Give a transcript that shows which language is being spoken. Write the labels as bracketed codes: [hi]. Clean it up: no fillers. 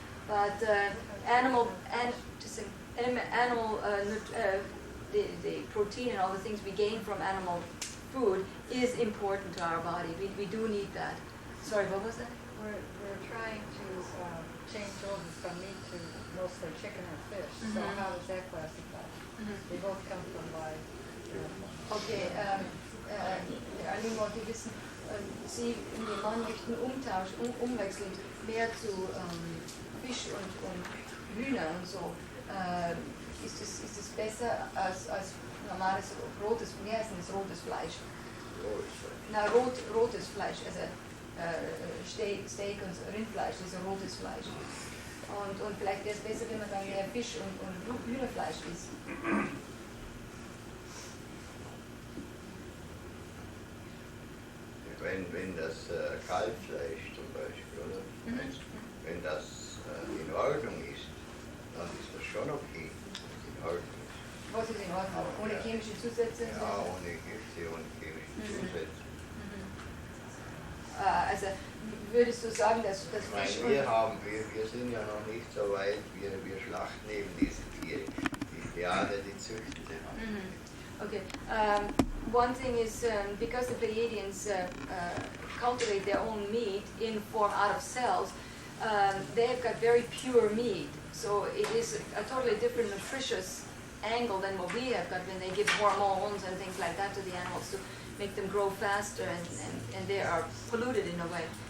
[en] But the protein and all the things we gain from animal food is important to our body. We do need that. Sorry, what was that? We're trying to change over from meat to mostly chicken or fish. So how does that classify? They both come from live. [de] Okay, die wissen, Sie und Ihr Mann möchten umwechseln, mehr zu Fisch und Hühner und so. Ist es besser als normales rotes, wie heißt das, rotes Fleisch? Na, rotes Fleisch, also Steak und Rindfleisch, das ist rotes Fleisch. Und vielleicht wäre es besser, wenn man dann mehr Fisch und Hühnerfleisch isst. Wenn das Kalbfleisch zum Beispiel, oder? Wenn das in Ordnung ist, dann ist das schon okay, wenn es in Ordnung ist. Was ist in Ordnung? Ohne chemische Zusätze? Ja, ohne Gifte, ohne chemische Zusätze. Also würdest du sagen, dass Fisch und... Wir sind ja noch nicht so weit, wir schlachten eben diese Tiere, die Pleiadier, die züchten sie. [en] Okay. One thing is because the Pleiadians cultivate their own meat in form out of cells, they've got very pure meat. So it is a totally different nutritious angle than what we have got when they give hormones and things like that to the animals to make them grow faster and they are polluted in a way.